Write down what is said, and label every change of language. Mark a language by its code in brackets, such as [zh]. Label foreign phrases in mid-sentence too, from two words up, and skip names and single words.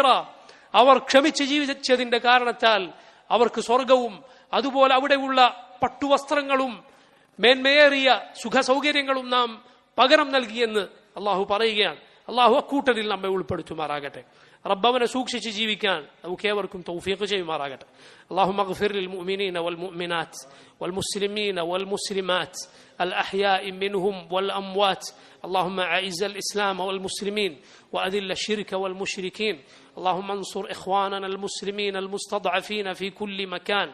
[ml] അവർ ക്ഷമിച്ച് ജീവിച്ചതിന്റെ കാരണത്താൽ അവർക്ക് സ്വർഗവും അതുപോലെ അവിടെയുള്ള പട്ടുവസ്ത്രങ്ങളും മേന്മയേറിയ സുഖസൗകര്യങ്ങളും നാം പകരം നൽകിയെന്ന് അല്ലാഹു പറയുകയാണ്. അല്ലാഹു അക്കൂട്ടരിൽ നമ്മെ ഉൾപ്പെടുത്തുമാറാകട്ടെ. റബ്ബവനെ സൂക്ഷിച്ച് ജീവിക്കാൻ നമുക്കേവർക്കും തൗഫീഖ് ചെയ്യുമാറാകട്ടെ. [ar] اللهم اغفر للمؤمنين والمؤمنات والمسلمين والمسلمات الأحياء منهم والأموات. اللهم أعز الإسلام والمسلمين وأذل الشرك والمشركين. اللهم انصر إخواننا المسلمين المستضعفين في كل مكان.